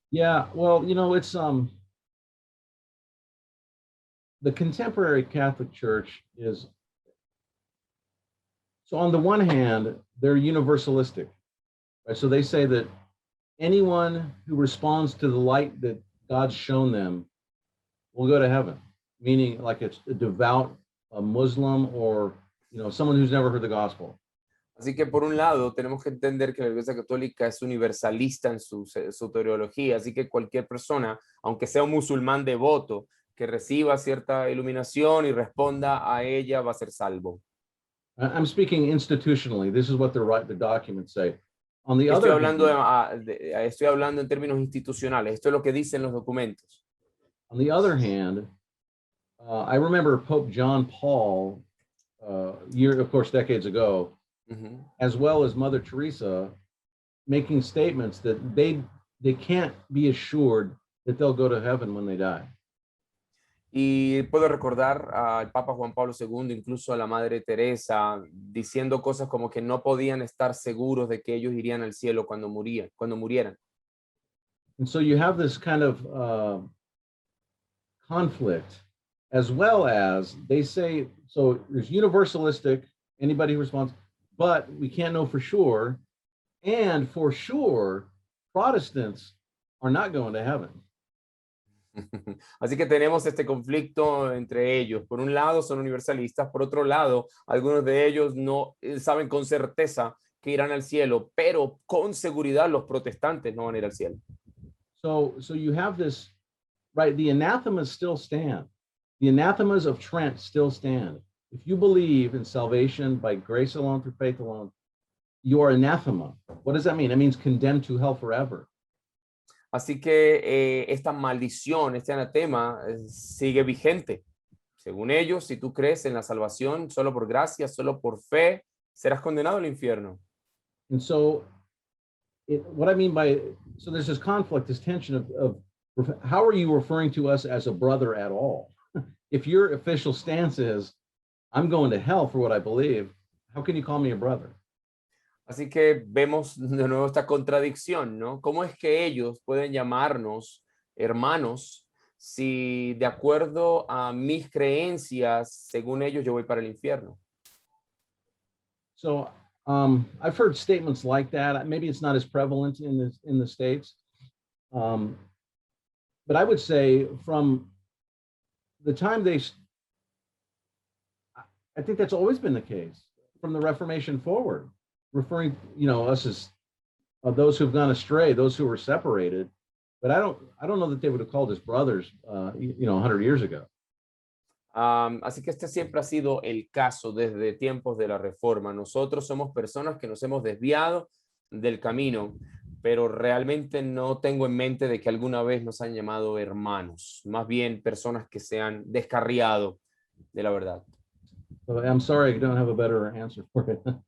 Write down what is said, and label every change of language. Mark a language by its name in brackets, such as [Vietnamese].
[English] Yeah, well, you know, it's the contemporary Catholic Church is, so on the one hand, they're universalistic, right? So they say that anyone who responds to the light that God's shown them will go to heaven, meaning like it's a devout a Muslim or, you know, someone who's never heard the gospel. [Spanish] Así que por un lado tenemos que entender que la Iglesia Católica es universalista en su teología, así que cualquier persona, aunque sea un musulmán devoto, que reciba cierta iluminación y responda a ella, va a ser salvo. [English] I'm speaking institutionally. This is what the documents say. On the [Spanish] Estoy [English] other [Spanish] hablando, [English] hand, [Spanish] estoy hablando en términos institucionales. Esto es lo que dicen los documentos. [English] on the other hand, I remember Pope John Paul, of course, decades ago, as well as Mother Teresa, making statements that they can't be assured that they'll go to heaven when they die. [Spanish] Y puedo recordar al Papa Juan Pablo II, incluso a la Madre Teresa, diciendo cosas como que no podían estar seguros de que ellos irían al cielo cuando murieran. [English] And so you have this kind of conflict, as well as they say, so there's universalistic, anybody who responds, but we can't know for sure. And for sure, Protestants are not going to heaven. [Spanish] Así que tenemos este conflicto entre ellos. Por un lado son universalistas, por otro lado algunos de ellos no saben con certeza que irán al cielo, pero con seguridad los protestantes no van a ir al cielo. [English] So you have this, right? The anathemas still stand. The anathemas of Trent still stand. If you believe in salvation by grace alone, through faith alone, you are anathema. What does that mean? It means condemned to hell forever. [Spanish] Así que esta maldición, este anatema, sigue vigente. Según ellos, si tú crees en la salvación solo por gracia, solo por fe, serás condenado al infierno. [English] And so, what I mean by, so there's this conflict, this tension of how are you referring to us as a brother at all? If your official stance is, I'm going to hell for what I believe, how can you call me a brother? [Spanish] Así que vemos de nuevo esta contradicción, ¿no? ¿Cómo es que ellos pueden llamarnos hermanos si de acuerdo a mis creencias, según ellos, yo voy para el infierno? [English] So I've heard statements like that. Maybe it's not as prevalent in the States. But I would say from the time I think that's always been the case from the Reformation forward. Referring, you know, us as those who've gone astray, those who were separated, but I don't know that they would have called us brothers, 100 years ago. [Spanish] Así que este siempre ha sido el caso desde tiempos de la Reforma. Nosotros somos personas que nos hemos desviado del camino, pero realmente no tengo en mente de que alguna vez nos han llamado hermanos, más bien personas que se han descarriado de la verdad. [English] So I'm sorry I don't have a better answer for it.